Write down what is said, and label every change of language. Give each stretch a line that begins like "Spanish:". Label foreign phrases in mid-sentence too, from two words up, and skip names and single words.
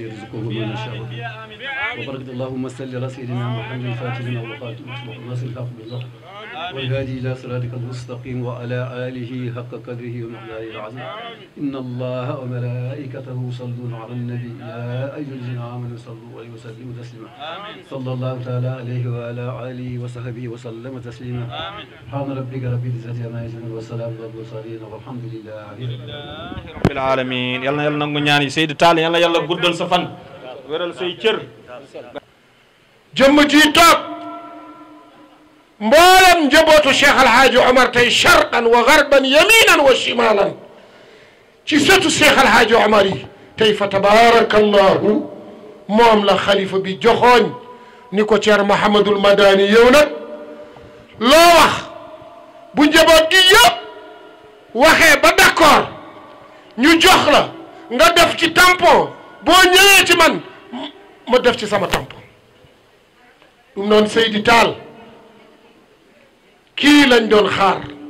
Arabic: يرزقه من يشاء وبارك اللهم صل على سيدنا محمد الفاتح لما أغلق والناصر الحق بالحق والهادي إلى صراطك المستقيم وعلى آله حق قدره ومقداره العظيم إن الله وملائكته يصلون على النبي يا أيها الذين آمنوا صلوا عليه وسلموا تسليما صلى الله تعالى عليه وعلى آله وصحبه وسلم تسليما سبحان ربك رب العزة عما يصفون وسلام على المرسلين والحمد لله رب العالمين يلا يلا
Wolof: nangu ñaan yi Seydou Tall yàlla yàlla guddal sa fan wéral say cër jëmm ji toog mboolem njabootu Cheikh Alhaaji Omar tey
Arabic: شرقا وغربا يمينا وشمالا
Wolof: ci sëtu Cheikh Alhaaji Omar yi tey fa tabarakallahu moom la xalifa bi joxooñ ni ko Ceerno Mouhamadul Madani yow nag loo wax bu njaboot gi yëpp waxee ba d'accord ñu jox la nga def ci tampon boo ñëwee ci man ma def ci sama tampon ɗum noon Seydi Tall kii lañ doon xaar